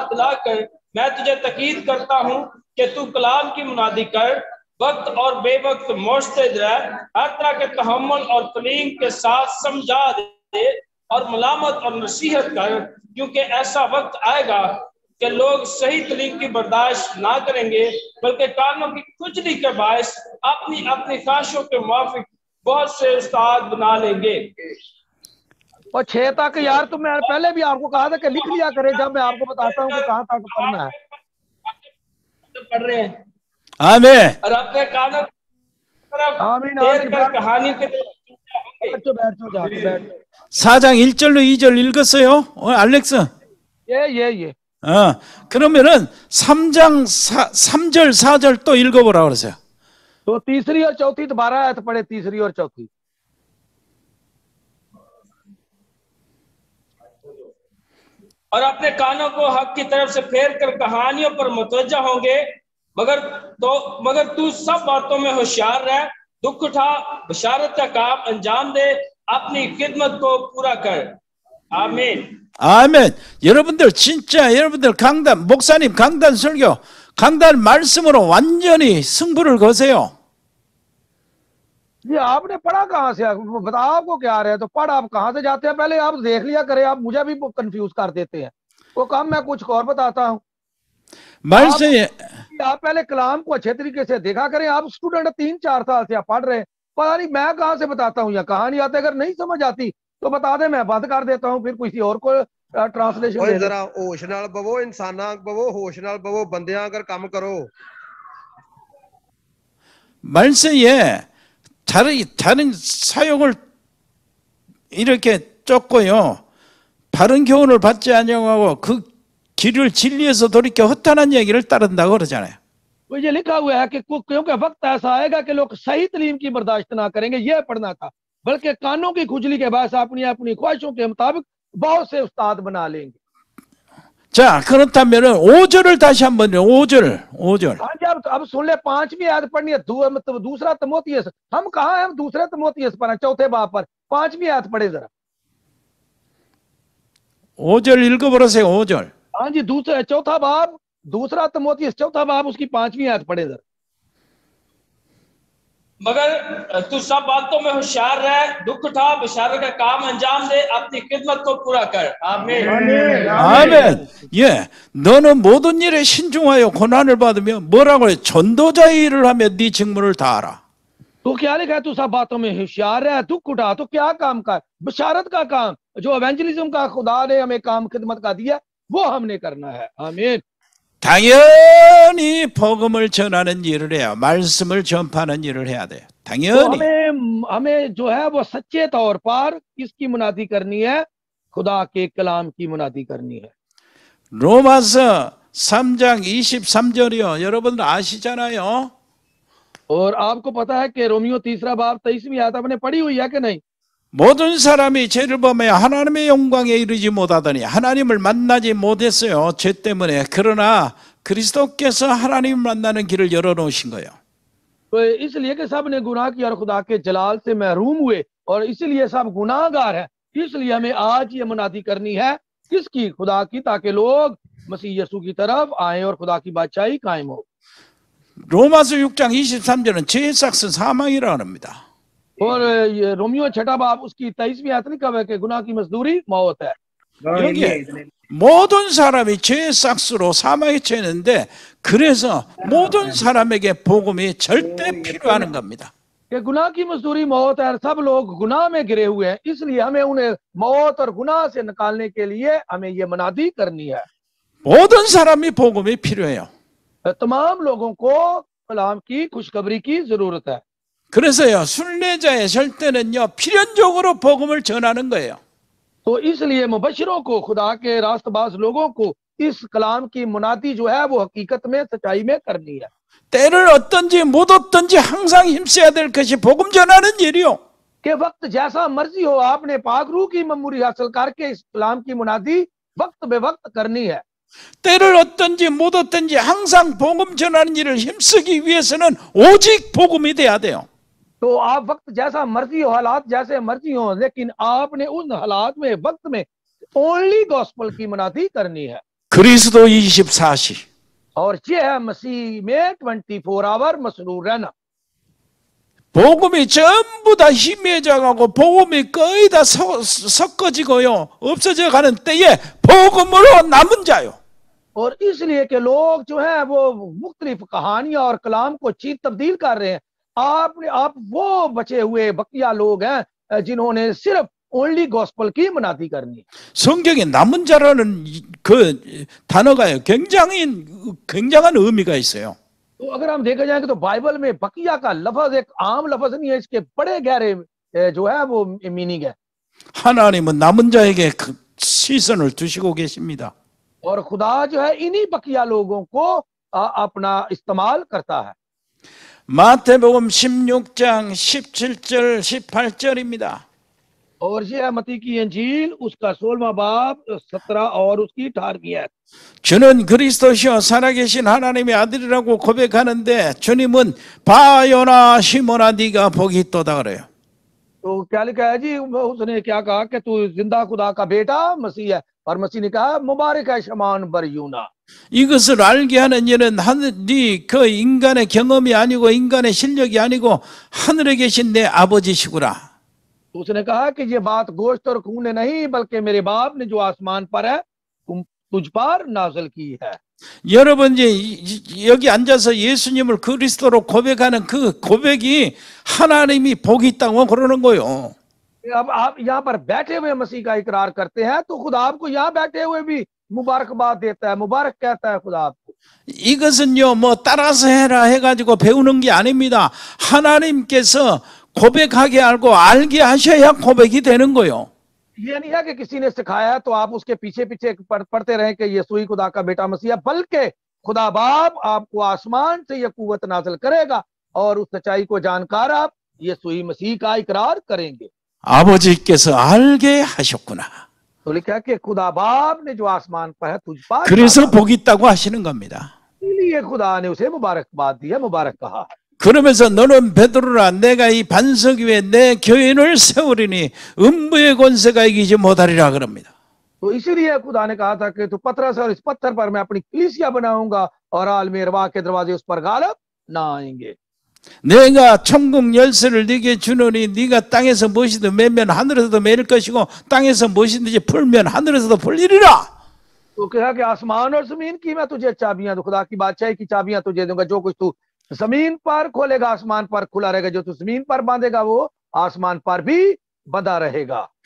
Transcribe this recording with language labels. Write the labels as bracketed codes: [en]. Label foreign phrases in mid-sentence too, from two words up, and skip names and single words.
[ur] دلا کر میں تجھے تاکید کرتا ہوں کہ تو کلام کی منادی کر، وقت اور بے وقت موشتے رہ، ہر طرح کے تحمل اور تعلیم کے ساتھ سمجھا دے اور ملامت اور نصیحت کر، کیونکہ ایسا وقت آئے گا کہ لوگ صحیح تعلیم کی برداشت نہ کریں گے، بلکہ کانوں کی کھجلی کے باعث اپنی اپنی خواہشوں کے موافق بہت سے استاد بنا لیں گے. اور 6 تک یار، تو میں پہلے بھی آپ کو کہا تھا کہ لکھ لیا کرے، جب میں آپ کو بتاتا ہوں کہ کہاں تک پڑھنا ہے. پڑھ رہے ہیں [ko] 아멘. [ur] اور اپنے کانوں کی طرف آمین پھیر آمین. کر کہانی کی طرف ہوں گے. بیٹھ جاؤ جا کے بیٹھ. [ko] 4장 1절로 2절 읽었어요? 알렉스? [ur] یہ [ko] 그러면은 3장 3절 4절 또 읽어보라 그러세요. [ur] تو تیسری اور چوتھی دوبارہ آیت پڑھے، تیسری اور چوتھی. اور اپنے کانوں کو حق کی طرف سے پھیر کر کہانیوں پر متوجہ ہوں گے، مگر تو سب باتوں میں ہوشیار رہ، دکھ اٹھا، بشارت کا کام انجام دے، اپنی خدمت کو پورا کر. آمین. [ko] 아멘. 여러분들 진짜 여러분들 강단 목사님 강단 설교 강단 말씀으로 완전히 승부를 거세요. [ur] یہ آپ نے پڑھا کہاں سے؟ بتا، آپ کو کیا رہے? تو پڑھ، آپ کہاں سے جاتے ہیں؟ پہلے آپ دیکھ لیا کریں، آپ مجھے بھی کنفیوز کر دیتے ہیں. وہ کام میں کچھ اور بتاتا ہوں. [ko] 말씀이 [ur] آپ پہلے کلام کو اچھے طریقے سے دیکھا کریں۔ آپ سٹوڈنٹ 3-4 سال سے آپ پڑھ رہے ہیں، پتا نہیں میں کہاں سے بتاتا ہوں یا کہاں نہیں آتے. اگر نہیں سمجھ آتی تو بتا دے، میں بند کر دیتا ہوں، پھر کسی اور کو ٹرانسلیشن ਓਏ دے دے. [pa] ذرا ہوش نال بوو، انساناں بوو، ہوش نال بوو، بندیاں اگر کم کرو. [ko] 말씀에 다른 사역을 이렇게 쫓고요. 바른 교훈을 받지 않냐고 그 길을 진리에서 돌이켜 허탄한 얘기를 따른다고 그러잖아요. [ur] تو یہ لکھا ہوا ہے کہ کیونکہ وقت ایسا آئے گا کہ لوگ صحیح تعلیم کی برداشت نہ کریں گے، یہ پڑھنا تھا، بلکہ کانوں کی کھجلی کے بعد اپنی اپنی خواہشوں کے مطابق بہت سے استاد بنا لیں گے. [ko] 자, 그렇다면은 5절을 다시 한번 5절. [ur] ہاں جی، اب سن لے، 5ویں آیت پڑھنی ہے۔ مطلب دوسرا تیمتھیس، ہم کہاں ہیں? ہم دوسرے تیمتھیس پر ہیں، چوتھے باب پر. 5ویں آیت پڑھے ذرا. [ko] 5절 읽어보세요. 5절. [ur] ہاں جی، چوتھا باب، دوسرا تیمتھیس چوتھا باب، اس کی 5ویں آیت پڑھے ذرا. مگر تو سب باتوں میں ہوشیار رہ، دکھ اٹھا، بشارت کا کام انجام دے، اپنی خدمت کو پورا کر. آمین. [ko] 아멘. 예, 너는 모든 일에 신중하여 고난을 받으며 뭐라고 해? 전도자의 일을 하며 네 직무를 다하라. [ur] تو کیا لکھا ہے? تو سب باتوں میں ہوشیار ہے، دکھ اٹھا، تو کیا کام کر؟ بشارت کا کام، جو ایونجلزم کا خدا نے ہمیں کام خدمت کا دیا، وہ ہم نے کرنا ہے. آمین. [ko] 당연히 복음을 전하는 일을 해야, 말씀을 전파하는 일을 해야 돼요. [ur] تو [ko] 당연히. [ur] ہمیں جو ہے وہ سچے طور پر کس کی منادی کرنی ہے? خدا کے کلام کی منادی کرنی ہے. [ko] 로마서 3장 23절이요. 여러분들 아시잖아요. [ur] اور آپ کو پتا ہے کہ رومیوں 3 باب 23ویں آیت آپ نے پڑھی ہوئی ہے کہ نہیں? [ko] 모든 사람이 죄를 범하여 하나님의 영광에 이르지 못하더니 하나님을 만나지 못했어요. 죄 때문에. 그러나 그리스도께서 하나님을 만나는 길을 열어놓으신 거예요. [ur] تو اس لیے کہ سب نے گناہ کیا اور خدا کے جلال سے محروم ہوئے، اور اس لیے سب گناہگار ہیں. اس لیے ہمیں آج یہ منادی کرنی ہے، کس کی? خدا کی، تاکہ لوگ مسیح یسوع کی طرف آئے اور خدا کی بادشاہی قائم ہو. [ko] 로마서 6장 23절은 죄의 삭은 사망이라고 합니다. [ur] اور یہ رومیوں 6 باب اس کی 23ویں آیت لکھا ہوا ہے کہ گناہ کی مزدوری موت ہے. [ko] 여기에 모든 사람이 죄의 삭스로 사망에 처했는데, 그래서 모든 사람에게 복음이 절대 필요한 겁니다. [ur] کہ گناہ کی مزدوری موت ہے، سب لوگ گناہ میں گرے ہوئے ہیں، اس لیے ہمیں انہیں موت اور گناہ سے نکالنے کے لیے ہمیں یہ منادی کرنی ہے. [ko] 모든 사람이 복음이 필요해요. [ur] تمام لوگوں کو کلام کی خوشخبری کی ضرورت ہے. [ko] 그래서요, 순례자의 절대는요, 필연적으로 복음을 전하는 거예요. [ur] تو اس لیے مبشروں کو، خدا کے راستباز لوگوں کو اس کلام کی منادی جو ہے وہ حقیقت میں، سچائی میں کرنی ہے. [ko] 때를 얻든지 못 얻든지 항상 힘써야 될 것이 복음 전하는 일이요. [ur] کہ وقت جیسا مرضی ہو، آپ نے پاک روح کی معموری حاصل کر کے اس کلام کی منادی وقت بے وقت کرنی ہے. [ko] 때를 얻든지 못 얻든지 항상 복음 전하는 일을 힘쓰기 위해서는 오직 복음이 돼야 돼요. [ur] تو آپ وقت جیسا مرضی ہو، حالات جیسے مرضی ہو، لیکن آپ نے ان حالات میں، وقت میں [en] only gospel [ur] کی منادی کرنی ہے. [ko] 그리스도 24시. [ur] اور یہ ہے مسیح میں 24 آور مسرور رہنا. [ko] 복음이 전부 다 희미해져가고 복음이 거의 다 섞어지고요, 없어져 가는 때에 복음으로 남은 자요. [ur] اور اس لیے کہ لوگ جو ہے وہ مختلف کہانیاں اور کلام کو چیز تبدیل کر رہے ہیں. آپ وہ بچے ہوئے بقیہ لوگ ہیں جنہوں نے صرف [en] only gospel [ur] کی مناتی کرنی ہے. [ko] 성경에 남은 자라는 그 단어가요. 굉장한 의미가 있어요. [ur] تو اگر ہم دیکھا جائے تو بائبل میں بقیہ کا لفظ ایک عام لفظ نہیں ہے، اس کے بڑے گہرے جو ہے وہ مینِنگ ہے. [ko] 하나님은 남은 자에게 그 시선을 두시고 계십니다. [ur] اور خدا جو ہے انہی بقیہ لوگوں کو اپنا استعمال کرتا ہے. [ko] 마태복음 16장 17절 18절입니다. [ur] اور یہ ہے متی کی انجیل اس کا 16واں باب 17 اور اس کی 18ویں آیت. [ko] 주는 그리스도시요 살아계신 하나님의 아들이라고 고백하는데 주님은 바요나 시몬아 네가 복이 있도다 그래요. [ur] تو کیا لکھا ہے جی، اس نے کیا کہا کہ تو زندہ خدا کا بیٹا مسیح ہے، اور مسیح نے کہا مبارک ہے شمعان بریونا. [ko] 이것을 알게 하는 일은 하늘이 그 인간의 경험이 아니고 인간의 실력이 아니고 하늘에 계신 내 아버지시구나. [ur] تو اس نے کہا کہ یہ بات گوشت اور خون نے نہیں بلکہ میرے باپ نے جو آسمان پر ہے تجھ پر نازل کی ہے. [ko] 여러분 이제 여기 앉아서 예수님을 그리스도로 고백하는 그 고백이 하나님이 복이 있다고 그러는 거예요. [ur] اب آپ یہاں پر بیٹھے ہوئے مسیح کا اقرار کرتے ہیں تو خدا آپ کو یہاں بیٹھے ہوئے بھی مبارکباد دیتا ہے، مبارک کہتا ہے خدا آپ کو. [ko] 이것은요 뭐 따라서 해라 해가지고 배우는 게 아닙니다. 하나님께서 고백하게 알고 알게 하셔야 고백이 되는 거예요. [ur] یہ نہیں ہے کہ کسی نے سکھایا ہے تو آپ اس کے پیچھے پیچھے پڑھتے رہیں کہ یسوع ہی خدا کا بیٹا مسیح ہے، بلکہ خدا باپ آپ کو آسمان سے یہ قوت نازل کرے گا اور اس سچائی کو جان کر آپ یسوع ہی مسیح کا اقرار کریں گے. [ko] 아버지께서 알게 하셨구나. [ur] تو لکھا ہے کہ خدا باپ نے جو آسمان پر ہے تجھ پر, [ko] 그래서 복이 있다고 하시는 겁니다. [ur] اس لیے خدا نے اسے مبارکباد دی ہے، مبارک کہا ہے. [ko] 그러면서 너는 베드로라 내가 이 반석 위에 내 교인을 세우리니 음부의 권세가 이기지 못하리라 그럽니다. [ur] تو اسی لیے خدا نے کہا تھا کہ تو پتھر اور اس پتھر پر میں اپنی کلیسیا بناؤں گا اور عالمی ارواح کے دروازے اس پر غالب نہ آئیں گے. [ko] 내가 천국 열쇠를 네게 주노니 네가 땅에서 무엇이든 매면 하늘에서도 매일 것이고 땅에서 무엇이든지 풀면 하늘에서도 풀리리라. [ur] تو کہا کہ آسمان اور زمین کی میں تجھے چابیاں دوں، خدا کی بادشاہی کی چابیاں تجھے دوں گا. جو کچھ تو زمین پر کھولے گا آسمان پر کھلا رہے گا، جو تو زمین پر باندھے گا وہ آسمان پر بھی بندھا رہے گا.